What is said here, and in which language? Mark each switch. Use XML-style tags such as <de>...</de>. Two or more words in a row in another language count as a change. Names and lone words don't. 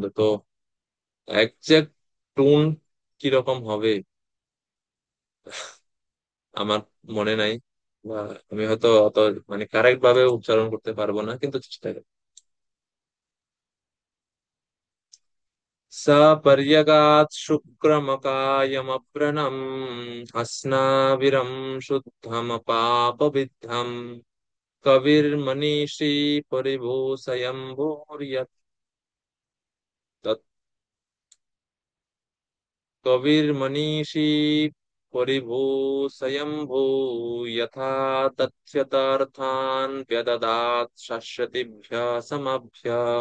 <bn>তো</bn> <en>exact tone</en> <bn>কিরকম হবে আমার মনে নাই, বা আমি হয়তো অত মানে কারেক্ট ভাবে উচ্চারণ করতে পারবো না, কিন্তু চেষ্টা করি।</bn> <sa>সপর্যগাৎ শুক্রমকায়মপ্রণম अस्नाविरं शुद्धमपापविद्धम् कविर्मनीषी परिभूषयम्भूर्यत् तत् कविर्मनीषी परिभूषयम्भू यथा तथ्यतार्थान् व्यददात् शश्वतिभ्यः समभ्य</sa>